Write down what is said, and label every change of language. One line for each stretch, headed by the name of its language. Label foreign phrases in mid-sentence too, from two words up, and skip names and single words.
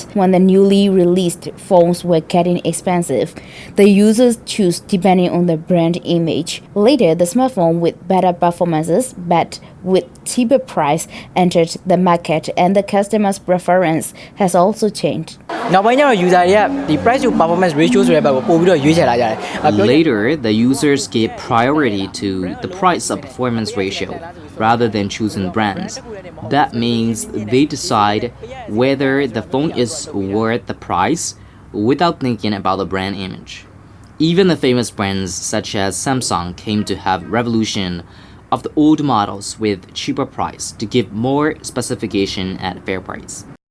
English: When the newly released phones were getting expensive, the users choose depending on the brand image. Later, the smartphone with better performances but with cheaper price entered the market, and the customer's preference has also changed.
Burmese: နောက်ပိုင်းကျတော့ user တွေကဒီ
English: price to performance ratio
Burmese: ဆိုတဲ့ဘက်ကိုပို့ပြီးတော့ရွေးချယ်လာကြတယ်
English: Later, the users gave priority to the price of performance ratio rather than choosing brands. That means they decide whether the phone is worth the price without thinking about the brand image. Even the famous brands such as Samsung came to have revolution of the old models with cheaper price to give more specification at fair price.